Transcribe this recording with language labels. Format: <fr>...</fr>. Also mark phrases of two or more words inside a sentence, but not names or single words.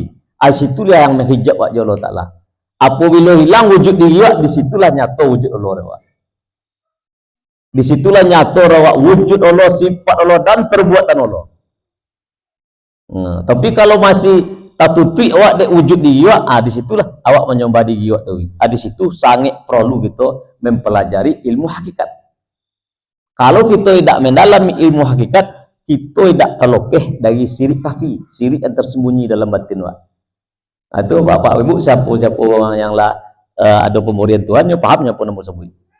<id>Situlah yang menghijab wajah Allah Taala. Apabila hilang wujud diri, disitulah nyata wujud Allah. Disitulah nyata wujud Allah, sifat Allah dan perbuatan Allah.</id> <min>Tapi kalau masih tak tutup awak dek wujud diri awak, disitulah awak menyembah diri awak tu.</min> <id>Di situ sangat perlu kita mempelajari ilmu hakikat. Kalau kita tidak mendalami ilmu hakikat, kita tidak terlopeh dari sirik kafi, sirik yang tersembunyi dalam batin awak. Itu bapak ibu siapa orang yang lah ada pemberian Tuhan, dia pahamnya apa nama sebut.</id>